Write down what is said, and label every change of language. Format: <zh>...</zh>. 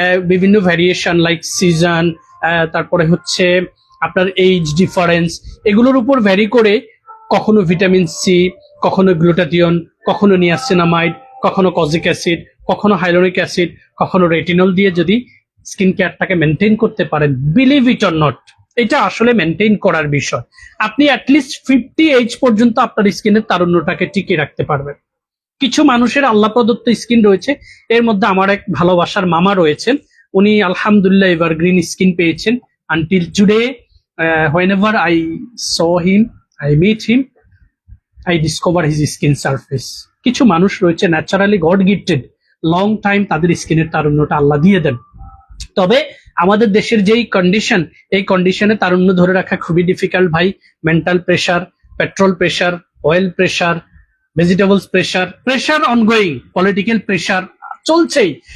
<bn>বিভিন্ন variation like season, তারপরে হচ্ছে আপনার এইজ ডিফারেন্স, এগুলোর উপর ভ্যারি করে কখনো ভিটামিন সি, কখনো গ্লুটাথিয়ন, কখনো নিয়াসিনামাইড, কখনো কজিক অ্যাসিড, কখনো হাইলোরিক অ্যাসিড, কখনো রেটিনল দিয়ে যদি স্কিন কেয়ারটাকে মেনটেন করতে পারেন,</bn> <en>believe it or not,</en> <bn>এটা আসলে মেনটেন করার বিষয়। আপনি অ্যাটলিস্ট 50 এজ পর্যন্ত আপনার স্কিনের তারুণ্যটাকে টিকিয়ে রাখতে পারবেন। কিছু মানুষের আল্লাহ প্রদত্ত স্কিন রয়েছে, এর মধ্যে আমার এক ভালোবাসার মামা রয়েছেন, উনি আলহামদুলিল্লাহ এভারগ্রিন স্কিন পেয়েছেন</bn> <en>Until today. whenever I saw him, I meet him, I discover his skin surface.</en> <bn>কিছু মানুষ রয়েছে</bn> <en>naturally God gifted, long time</en> <bn>তাদের স্কিনের তারুণ্যটা আল্লাহ দিয়ে দেন। তবে আমাদের দেশের যেই কন্ডিশন, এই কন্ডিশনে তারুণ্য ধরে রাখা খুবই ডিফিকাল্ট ভাই। Mental pressure, petrol pressure, oil pressure, vegetables pressure, pressure ongoing, political pressure চলছেই।</bn>